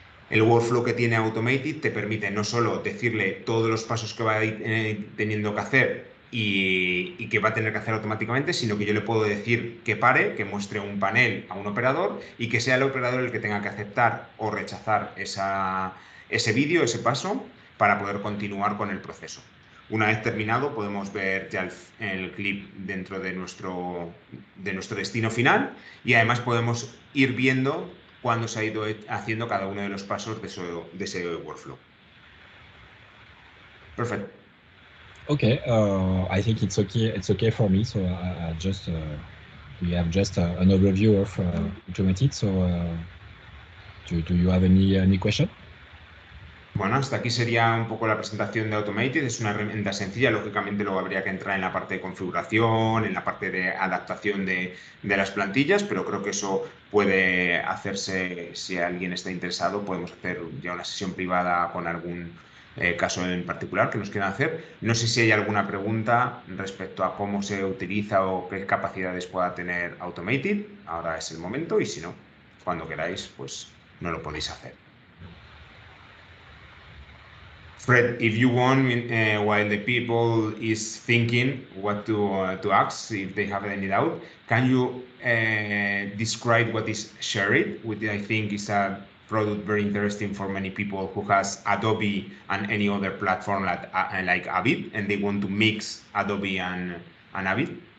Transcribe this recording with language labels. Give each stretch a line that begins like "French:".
Spanish: El workflow que tiene Automated te permite no solo decirle todos los pasos que va teniendo que hacer y que va a tener que hacer automáticamente, sino que yo le puedo decir que pare, que muestre un panel a un operador y que sea el operador el que tenga que aceptar o rechazar ese vídeo, ese paso, para poder continuar con el proceso. Una vez terminado, podemos ver ya el clip dentro de nuestro destino final y además podemos ir viendo cuando se ha ido haciendo cada uno de los pasos de ese workflow. Perfecto.
English: Okay, I think it's okay for me. So I just we have just an overview of Automated. So do you have any question?
Spanish: Bueno, hasta aquí sería un poco la presentación de Automated. Es una herramienta sencilla, lógicamente luego habría que entrar en la parte de configuración, en la parte de adaptación de las plantillas, pero creo que eso puede hacerse, si alguien está interesado, podemos hacer ya una sesión privada con algún caso en particular que nos quieran hacer. No sé si hay alguna pregunta respecto a cómo se utiliza o qué capacidades pueda tener Automated. Ahora es el momento y si no, cuando queráis, pues no lo podéis hacer.
English: Fred, if you want, while the people is thinking what to ask, if they have any doubt, can you describe what is Share, which I think is a product very interesting for many people who has Adobe and any other platform like Avid, and they want to mix Adobe and Avid?